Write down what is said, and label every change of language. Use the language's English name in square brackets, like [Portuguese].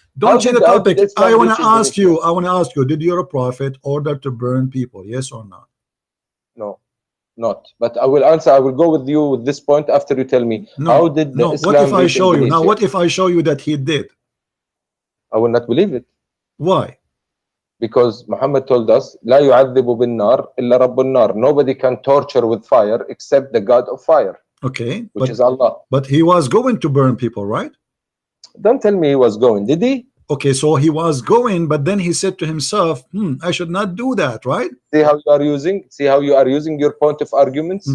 [English] Don't change the topic. I want to ask you. I want to ask you. Did your prophet order to burn people? Yes or no? No. Not, but I will answer. I will go with you with this point after you tell me how did the Islam what if I show you? Indonesia? Now, what if I show you that he did? I will not believe it. Why? Because Muhammad told us, [Arabic] لا يعذب بالنار إلا رب النار. [English] Nobody can torture with fire except the God of fire. Okay, which is Allah. But he was going to burn people, right? Don't tell me he was going. Did he? Okay, so he was going, but then he said to himself, I should not do that, right? See how you are using your point of arguments.